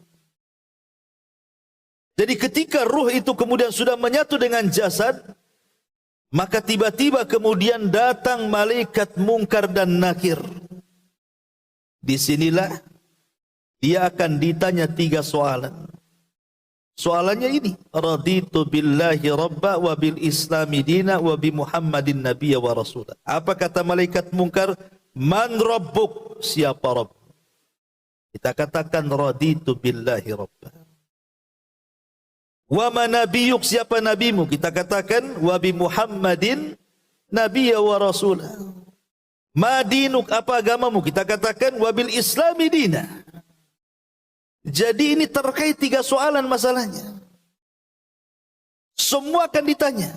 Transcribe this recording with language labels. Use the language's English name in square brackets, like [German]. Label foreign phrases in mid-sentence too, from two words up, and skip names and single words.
[Indonesian] Jadi ketika ruh itu kemudian sudah menyatu dengan jasad, maka tiba-tiba kemudian datang malaikat Munkar dan Nakir. Disinilah dia akan ditanya 3 soalan. Soalannya ini, [Arabic] رضيت بالله ربا وبالإسلام دينا وبمحمد نبيا ورسولا. [Indonesian] Apa kata malaikat Munkar? [Arabic] من ربك? [Indonesian] Siapa Rabb? Kita katakan [Arabic] رضيت بالله ربا. وما نبيك? [Indonesian] Siapa nabimu? Kita katakan [Arabic] وبمحمد نبيا ورسولا. [Indonesian] Madinuk, apa agamamu? Kita katakan [Arabic] وبالإسلام دينا. [Indonesian] Jadi ini terkait 3 soalan masalahnya. Semua akan ditanya.